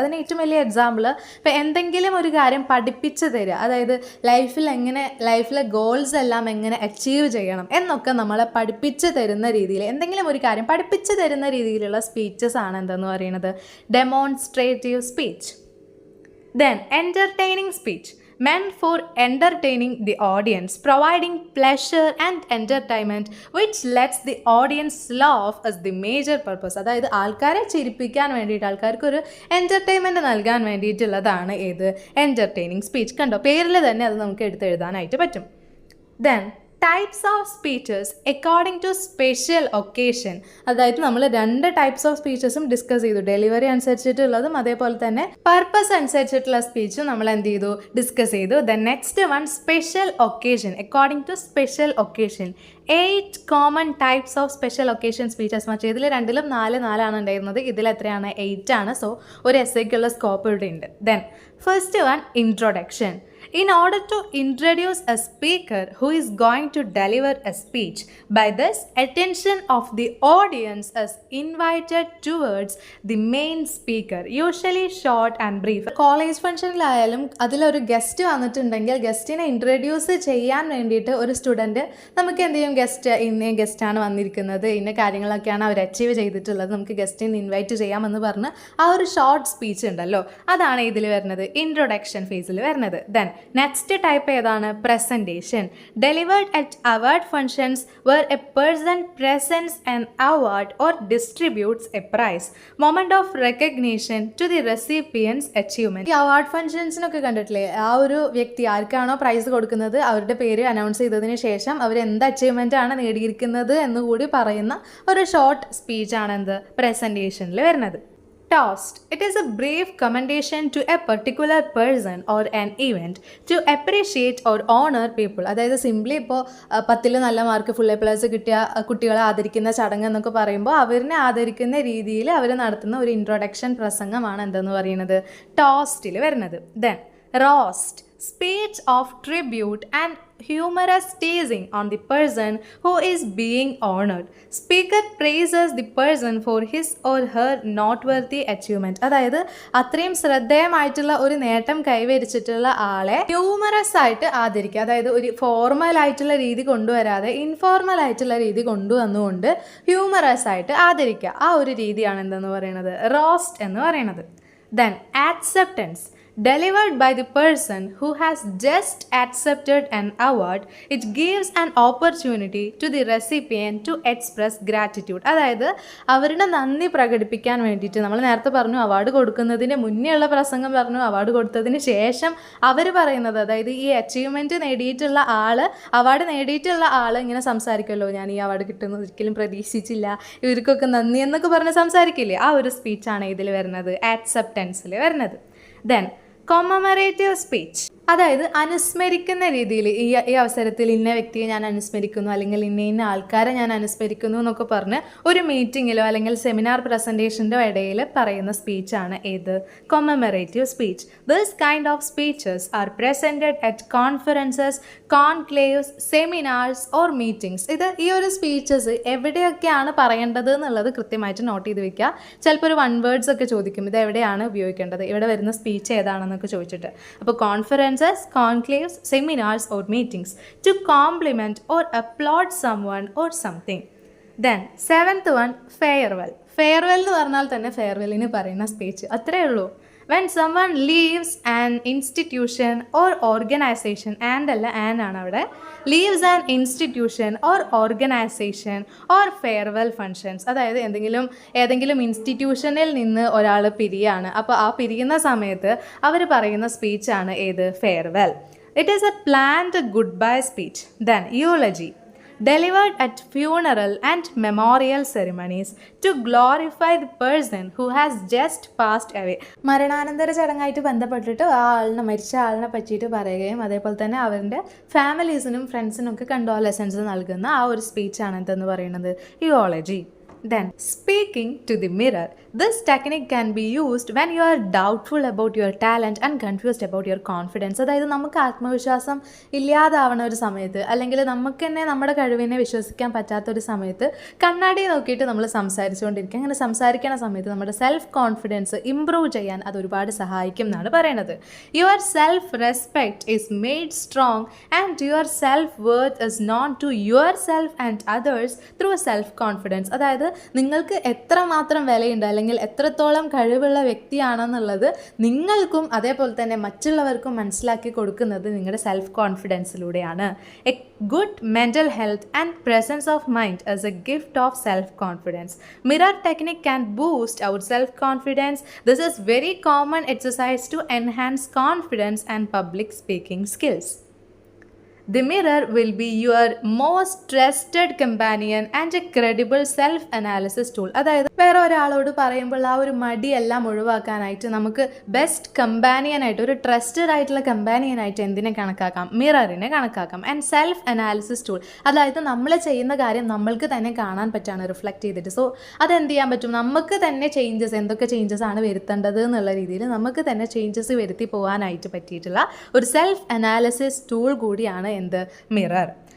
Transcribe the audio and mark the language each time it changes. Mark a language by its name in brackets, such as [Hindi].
[Malayalam] അതിന് ഏറ്റവും വലിയ എക്സാമ്പിൾ, ഇപ്പോൾ എന്തെങ്കിലും ഒരു കാര്യം പഠിപ്പിച്ച് തരിക, അതായത് ലൈഫിലെ ഗോൾസ് എല്ലാം എങ്ങനെ അച്ചീവ് ചെയ്യണം എന്നൊക്കെ നമ്മളെ പഠിപ്പിച്ച് തരുന്ന രീതിയിൽ, എന്തെങ്കിലും ഒരു കാര്യം പഠിപ്പിച്ച് തരുന്ന രീതിയിലുള്ള സ്പീച്ചസ് ആണ് എന്തെന്ന് പറയുന്നത് demonstrative speech. [English] Then entertaining speech meant for entertaining the audience, providing pleasure and entertainment which lets the audience laugh as the major purpose. [Malayalam] അതായത് ആൾക്കാരെ ചിരിപ്പിക്കാൻ വേണ്ടിയിട്ട്, ആൾക്കാർക്കൊരു എൻ്റർടൈൻമെൻറ്റ് നൽകാൻ വേണ്ടിയിട്ടുള്ളതാണ് ഏത് എൻ്റർടൈനിങ് സ്പീച്ച്. കണ്ടോ, പേരിൽ തന്നെ അത് നമുക്ക് എടുത്തെഴുതാനായിട്ട് പറ്റും. [English] Then types of speeches according to special occasion. [Malayalam] അതായത് നമ്മൾ 2 ടൈപ്സ് ഓഫ് സ്പീച്ചസും ഡിസ്കസ് ചെയ്തു, ഡെലിവറി അനുസരിച്ചിട്ടുള്ളതും അതേപോലെ തന്നെ പർപ്പസ് അനുസരിച്ചിട്ടുള്ള സ്പീച്ചും നമ്മൾ എന്ത് ചെയ്തു, ഡിസ്കസ് ചെയ്തു. [English] Then next one special occasion. According to special occasion 8 common types of special occasion speeches. [Malayalam] മറ്റേ ഇതിൽ 2ലും 4 ഉണ്ടായിരുന്നത്, ഇതിൽ എത്രയാണ് 8 ആണ്. സോ ഒരു എസ്സേക്കുള്ള സ്കോപ്പ് ഇവിടെ ഉണ്ട്. [English] Then first one introduction. In order to introduce a speaker who is going to deliver a speech, by this attention of the audience is invited towards the main speaker, usually short and brief. [Malayalam] College ഫംഗ്ഷനിലായാലും അതിലൊരു guest വന്നിട്ടുണ്ടെങ്കിൽ ഗസ്റ്റിനെ introduce ചെയ്യാൻ വേണ്ടിയിട്ട് ഒരു student നമുക്ക് എന്ത് ചെയ്യും, ഇന്ന ഗസ്റ്റാണ് വന്നിരിക്കുന്നത്, ഇന്ന കാര്യങ്ങളൊക്കെയാണ് അവർ അച്ചീവ് ചെയ്തിട്ടുള്ളത്, നമുക്ക് ഗസ്റ്റിനെ ഇൻവൈറ്റ് ചെയ്യാമെന്ന് പറഞ്ഞ് ആ ഒരു ഷോർട്ട് സ്പീച്ച് ഉണ്ടല്ലോ, അതാണ് ഇതിൽ വരുന്നത് ഇൻട്രൊഡക്ഷൻ ഫേസിൽ വരുന്നത്. ദെൻ നെക്സ്റ്റ് ടൈപ്പ് ഏതാണ്, presentation. [English] Delivered at award functions where a person presents an award or distributes a prize, moment of recognition to the recipient's achievement. [Malayalam] ഈ അവാർഡ് ഫംഗ്ഷൻസിനൊക്കെ കണ്ടിട്ടില്ലേ, ആ ഒരു വ്യക്തി ആർക്കാണോ പ്രൈസ് കൊടുക്കുന്നത് അവരുടെ പേര് അനൗൺസ് ചെയ്തതിന് ശേഷം അവർ എന്ത് അച്ചീവ്മെൻ്റ് ആണ് നേടിയിരിക്കുന്നത് എന്നുകൂടി പറയുന്ന ഒരു ഷോർട്ട് സ്പീച്ചാണ് എന്ത് പ്രസൻറ്റേഷനിൽ വരുന്നത്. [English] Toast. It is a brief commendation to a particular person or an event to appreciate or honor people. [Malayalam] അതായത് സിംപ്ലി ഇപ്പോൾ 10ൽ നല്ല മാർക്ക് ഫുൾ A+ കിട്ടിയ കുട്ടികളെ ആദരിക്കുന്ന ചടങ്ങ് എന്നൊക്കെ പറയുമ്പോൾ അവരിനെ ആദരിക്കുന്ന രീതിയിൽ അവർ നടത്തുന്ന ഒരു ഇൻട്രൊഡക്ഷൻ പ്രസംഗമാണ് എന്തെന്ന് പറയുന്നത് ടോസ്റ്റിൽ വരുന്നത്. [English] Then roast. Speech of tribute and humorous teasing on the person who is being honored. Speaker praises the person for his or her noteworthy achievement. [Malayalam] അതായത് അത്രയും ശ്രദ്ധേയമായിട്ടുള്ള ഒരു നേട്ടം കൈവരിച്ചിട്ടുള്ള ആളെ ഹ്യൂമറസ് ആയിട്ട് ആദരിക്കുക. അതായത് ഒരു ഫോർമൽ ആയിട്ടുള്ള രീതി കൊണ്ടുവരാതെ ഇൻഫോർമൽ ആയിട്ടുള്ള രീതി കൊണ്ടുവന്നുകൊണ്ട് ഹ്യൂമറസ് ആയിട്ട് ആദരിക്കുക. ആ ഒരു രീതിയാണ് എന്തെന്ന് പറയുന്നത് റോസ്റ്റ് എന്ന് പറയുന്നത്. [English] Then acceptance. Delivered by the person who has just accepted an award, it gives an opportunity to the recipient to express gratitude. [Malayalam] അതായത് അവരുടെ നന്ദി പ്രകടിപ്പിക്കാൻ വേണ്ടിയിട്ട്, നമ്മൾ നേരത്തെ പറഞ്ഞു അവാർഡ് കൊടുക്കുന്നതിന് മുന്നേ ഉള്ള പ്രസംഗം പറഞ്ഞു, അവാർഡ് കൊടുത്തതിന് ശേഷം അവർ പറയുന്നത്, അതായത് ഈ അച്ചീവ്മെൻറ്റ് നേടിയിട്ടുള്ള അവാർഡ് നേടിയിട്ടുള്ള ആൾ ഇങ്ങനെ സംസാരിക്കുമല്ലോ, ഞാൻ ഈ അവാർഡ് കിട്ടുന്നത് ഒരിക്കലും പ്രതീക്ഷിച്ചില്ല, ഇവർക്കൊക്കെ നന്ദി എന്നൊക്കെ പറഞ്ഞ് സംസാരിക്കില്ലേ, ആ ഒരു സ്പീച്ചാണ് ഇതിൽ വരുന്നത് ആക്സെപ്റ്റൻസിൽ വരുന്നത്. Then commemorative speech. അതായത് അനുസ്മരിക്കുന്ന രീതിയിൽ ഈ അവസരത്തിൽ ഇന്ന വ്യക്തിയെ ഞാൻ അനുസ്മരിക്കുന്നു, അല്ലെങ്കിൽ ഇന്ന ആൾക്കാരെ ഞാൻ അനുസ്മരിക്കുന്നു എന്നൊക്കെ പറഞ്ഞ് ഒരു മീറ്റിങ്ങിലോ അല്ലെങ്കിൽ സെമിനാർ പ്രസൻറ്റേഷൻ്റെ ഇടയിൽ പറയുന്ന സ്പീച്ചാണ് ഏത് commemorative speech. [English] This kind of speeches are presented at conferences, conclaves, seminars or meetings. [Malayalam] ഈ ഒരു സ്പീച്ചസ് എവിടെയൊക്കെയാണ് പറയേണ്ടത് എന്നുള്ളത് കൃത്യമായിട്ട് നോട്ട് ചെയ്ത് വെക്കുക. ചിലപ്പോൾ ഒരു 1 വേർഡ്സ് ഒക്കെ ചോദിക്കും, ഇത് എവിടെയാണ് ഉപയോഗിക്കേണ്ടത്, ഇവിടെ വരുന്ന സ്പീച്ച് ഏതാണെന്നൊക്കെ ചോദിച്ചിട്ട്. അപ്പോൾ conference, [English] conferences, conclaves, seminars or meetings to compliment or applaud someone or something. Then seventh one, farewell. [Malayalam] Farewell എന്ന് പറഞ്ഞാൽ തന്നെ ഫെയർവെല്ലിന് പറയുന്ന സ്പീച്ച് അത്രയേ ഉള്ളൂ. [English] when someone leaves an institution or organization, and [Malayalam] അല്ല ആൻ ആണ് അവിടെ, [English] leaves an institution or organization or farewell functions, [Malayalam] അതായത് ഏതെങ്കിലും ഇൻസ്റ്റിറ്റ്യൂഷനിൽ നിന്ന് ഒരാൾ പിരിയാണ്. അപ്പോൾ ആ പിരിയുന്ന സമയത്ത് അവർ പറയുന്ന സ്പീച്ചാണ് ഏത്, farewell. [English] It is a planned goodbye speech. Then eulogy, delivered at funeral and memorial ceremonies to glorify the person who has just passed away. [Malayalam] മരണാനന്തര ചടങ്ങായിട്ട് ബന്ധപ്പെട്ടിട്ട് മരിച്ച ആളിനെ പറ്റിയിട്ട് പറയുകയും അതേപോലെ തന്നെ അവരുടെ ഫാമിലീസിനും ഫ്രണ്ട്സിനും ഒക്കെ കണ്ടോലസൻസ് നൽകുന്ന ആ ഒരു സ്പീച്ചാണ് എന്തെന്ന് പറയുന്നത്, യൂളജി. [English] Then speaking to the mirror. This technique can be used when you are doubtful about your talent and confused about your confidence. [Malayalam] അതായത് നമുക്ക് ആത്മവിശ്വാസം ഇല്ലാതാവണ ഒരു സമയത്ത്, അല്ലെങ്കിൽ നമുക്ക് തന്നെ നമ്മുടെ കഴിവിനെ വിശ്വസിക്കാൻ പറ്റാത്തൊരു സമയത്ത് കണ്ണാടി നോക്കിയിട്ട് നമ്മൾ സംസാരിച്ചുകൊണ്ടിരിക്കുക. അങ്ങനെ സംസാരിക്കുന്ന സമയത്ത് നമ്മുടെ സെൽഫ് കോൺഫിഡൻസ് ഇംപ്രൂവ് ചെയ്യാൻ അത് ഒരുപാട് സഹായിക്കും എന്നാണ് പറയുന്നത്. [English] Your self respect is made strong and your self worth is known to yourself and others through self confidence. [Malayalam] അതായത് നിങ്ങൾക്ക് എത്രമാത്രം വിലയുണ്ട് അല്ലെങ്കിൽ എത്രത്തോളം കഴിവുള്ള വ്യക്തിയാണെന്നുള്ളത് നിങ്ങൾക്കും അതേപോലെ തന്നെ മറ്റുള്ളവർക്കും മനസ്സിലാക്കി കൊടുക്കുന്നത് നിങ്ങളുടെ self കോൺഫിഡൻസിലൂടെയാണ്. [English] A good mental health and presence of mind as a gift of self confidence. Mirror technique can boost our self confidence. This is very common exercise to enhance confidence and public speaking skills. The mirror will be your most trusted companion and a credible self-analysis tool. [Malayalam] അതായത് വേറെ ഒരാളോട് പറയുമ്പോൾ ആ ഒരു മടിയെല്ലാം ഒഴിവാക്കാനായിട്ട് നമുക്ക് best കമ്പാനിയനായിട്ട്, ഒരു trusted ആയിട്ടുള്ള കമ്പാനിയനായിട്ട് എന്തിനെ കണക്കാക്കാം, മിററിനെ കണക്കാക്കാം. ആൻഡ് സെൽഫ് അനാലിസിസ് ടൂൾ, അതായത് നമ്മൾ ചെയ്യുന്ന കാര്യം നമ്മൾക്ക് തന്നെ കാണാൻ പറ്റുകയാണ് റിഫ്ലക്റ്റ് ചെയ്തിട്ട്. സോ അതെന്ത് ചെയ്യാൻ പറ്റും, നമുക്ക് തന്നെ എന്തൊക്കെ ചേഞ്ചസ് ആണ് വരുത്തേണ്ടത് എന്നുള്ള രീതിയിൽ നമുക്ക് തന്നെ ചേഞ്ചസ് വരുത്തി പോകാനായിട്ട് പറ്റിയിട്ടുള്ള ഒരു സെൽഫ് അനാലിസിസ് ടൂൾ കൂടിയാണ് എന്ത്, മിറർ.